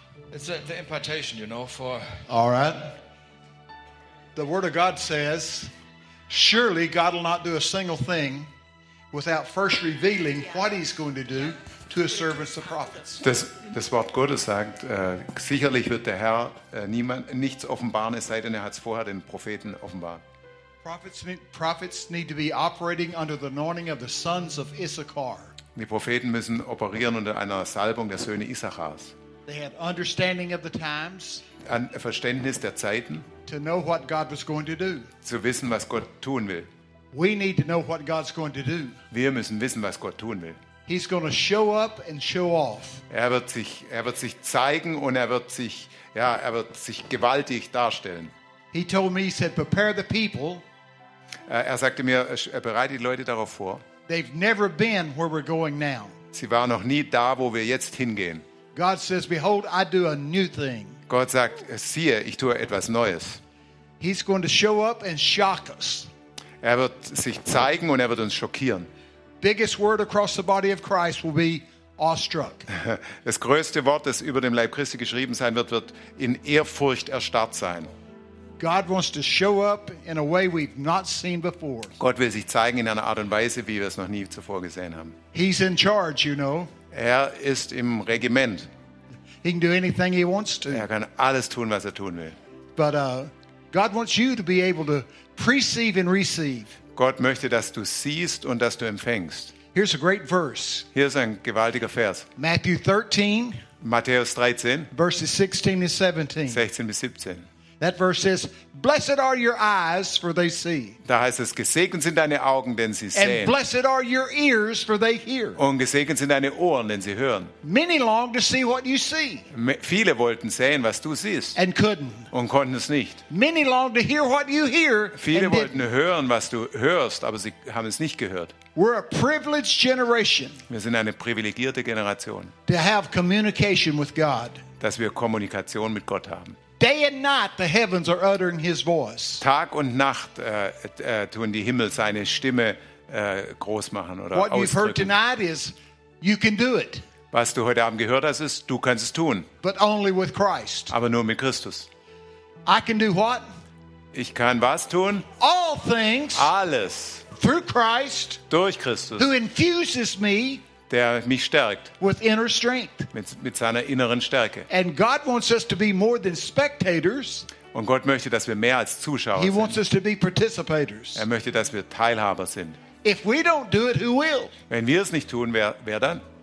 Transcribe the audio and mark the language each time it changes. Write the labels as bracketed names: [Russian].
[English] It's the impartation, you know, for... All right. The Word of God says, surely God will not do a single thing without first revealing what he's going to do to his servants, the prophets. [German] Das Wort Gottes sagt, sicherlich wird der Herr nichts offenbaren, es sei denn, er hat es vorher den Propheten offenbart. [English] Prophets need to be operating under the anointing of the sons of Issachar. [German] Die Propheten müssen operieren unter einer Salbung der Söhne Issachars. [English] They have understanding of the times. [German] Ein Verständnis der Zeiten. [English] to know what God was going to do. [German] Zu wissen, was Gott tun will. [English] We need to know what God's going to do. [German] Wir müssen wissen, was Gott tun will. [English] He's going to show up and show off. [German] Er wird sich zeigen und er wird sich gewaltig darstellen. [English] He told me, he said, prepare the people. [German] Er sagte mir, bereite die Leute darauf vor. [English] They've never been where we're going now. [German] Sie waren noch nie da, wo wir jetzt hingehen. [English] God says, behold, I do a new thing. [German] Gott sagt, siehe, ich tue etwas Neues. [English] He's going to show up and shock us. [German] Er wird sich zeigen und er wird uns schockieren. [English] Biggest word across the body of Christ will be awestruck. [German] Das größte Wort, das über dem Leib Christi geschrieben sein wird, wird in Ehrfurcht erstarrt sein. [English] God wants to show up in a way we've not seen before. [German] Gott will sich zeigen in einer Art und Weise, wie wir es noch nie zuvor gesehen haben. [English] He's in charge, you know. [German] Er ist im Regiment. [English] He can do anything he wants to. [German] Er kann alles tun, was er tun will. [English] But God wants you to be able to perceive and receive. [German] Gott möchte, dass du siehst und dass du empfängst. [English] Here's a great verse. [German] Hier ist ein gewaltiger Vers. [English] Matthew 13. [German] Matthäus 13. [English] Verses 16 to 17. [German] 16 bis 17. [English] That verse says, "Blessed are your eyes, for they see." [German] Da heißt es: Gesegnet sind deine Augen, denn sie sehen. [English] And blessed are your ears, for they hear. [German] Und gesegnet sind deine Ohren, denn sie hören. [English] Many long to see what you see. [German] Viele wollten sehen, was du siehst. [English] And couldn't. [German] Und konnten es nicht. [English] Many long to hear what you hear. [German] Viele wollten hören, was du hörst, aber sie haben es nicht gehört. [English] We're a privileged generation. [German] Wir sind eine privilegierte Generation. [English] To have communication with God. [German] Dass wir Kommunikation mit Gott haben. [English] Day and night, the heavens are uttering His voice. [German] Tag und Nacht tun die Himmel seine Stimme groß machen oder [English] what [German] ausdrücken. [English] What you've heard tonight is, you can do it. [German] Was du heute Abend gehört hast, ist, du kannst es tun. [English] But only with Christ. [German] Aber nur mit Christus. [English] I can do what? [German] Ich kann was tun? [English] All things. [German] Alles. [English] Through Christ. [German] Durch Christus. [English] Who infuses me. [German] Der mich stärkt. [English] With inner strength. [German] Mit seiner inneren Stärke. [English] And God wants us to be more than spectators. [German] Und Gott möchte, dass wir mehr als Zuschauer [English] He [German] sind. [English] Wants us to be participators. [German] Er möchte, dass wir Teilhaber sind. [English] If we don't do it, who will? [German] Wenn wir es nicht tun, wer dann?